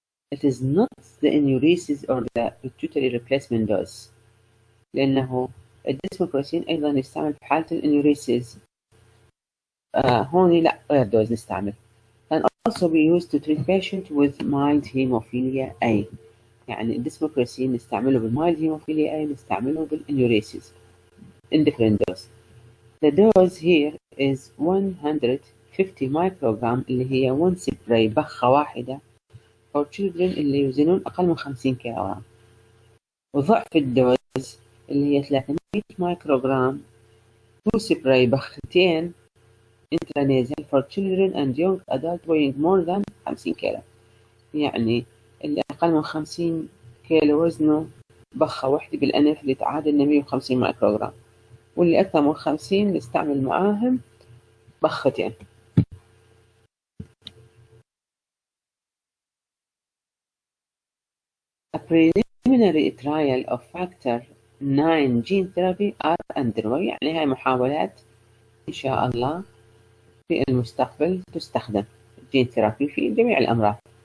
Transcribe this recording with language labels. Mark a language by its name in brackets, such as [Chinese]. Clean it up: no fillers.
[English] It is not the enuresis or the pituitary replacement dose، [Arabic] لأنه الديسموبروسين أيضا يستعمل في حالة الانيوريسيس. هون لا غير دوز نستعمل. [English] Can also be used to treat patient with mild hemophilia A. [Arabic] يعني الديسموبروسين نستعمله بالmild hemophilia A نستعمله بالانيوريسيس [English] in different dose. The dose here is 150 microgram [Arabic] اللي هي [English] 1 spray [Arabic] بخة واحدة [English] for children [Arabic] اللي يوزنون أقل من 50 كيلوغرام. وضعف الدوز اللي هي 300 مايكروغرام [English] 2 spray [Arabic] بختين [English] intranasal for children and young adult weighing more than 50 kilo. [Arabic] يعني اللي أقل من 50 كيلو وزنه بخة واحدة بالأنف اللي تعادل 150 مايكروغرام، واللي أكثر من 50 نستعمل معاهم بختين. [English] A preliminary trial of factor 9 gene therapy are underway. [Arabic] يعني هاي محاولات إن شاء الله في المستقبل تستخدم gene therapy في جميع الأمراض.